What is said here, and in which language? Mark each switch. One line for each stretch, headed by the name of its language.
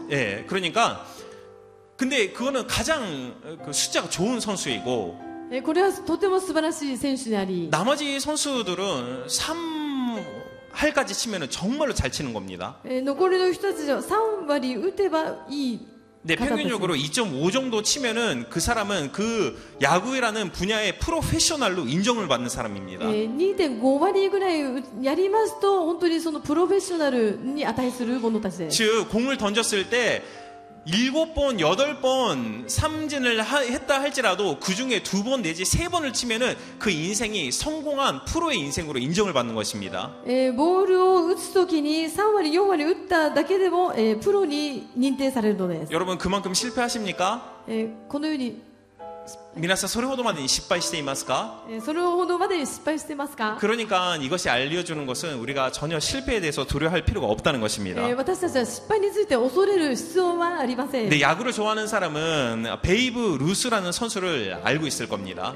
Korean: 예, 그러니까 근데 그거는 가장 그 숫자가 좋은 선수이고
Japanese: これはとても素晴らしい選手であり、
Korean: 나머지 선수들은 3할까지 치면은 정말로 잘 치는 겁니다.
Japanese: 残りの人たちは3割打てばいい。
Korean: 네, 평균적으로 2.5 정도 치면은 그 사람은 그 야구라는 분야의 프로페셔널로 인정을 받는 사람입니다.
Japanese: 2.5 割ぐらいやりますと本当にそのプロフェッショナルに値する者たちです。
Korean: 즉 공을 던졌을 때 7번, 8번 삼진을 했다 할지라도 그 중에 2번 내지 3번을 치면은 그 인생이 성공한 프로의 인생으로 인정을 받는 것입니다.
Japanese: ボールを打つときに3割4割打っただけでも、プロに認定されるのです。
Korean: 여러분 그만큼 실패하십니까?
Japanese: このように皆さんそれほどまでに失敗していますか? それほどまでに失敗してますか?
Korean: 그러니까 이것이 알려주는 것은 우리가 전혀 실패에 대해서 두려워할 필요가 없다는 것입니다.
Japanese: 私たちは失敗について恐れる必要はありません。
Korean: 근데 야구를 좋아하는 사람은 베이브 루스라는 선수를 알고 있을 겁니다.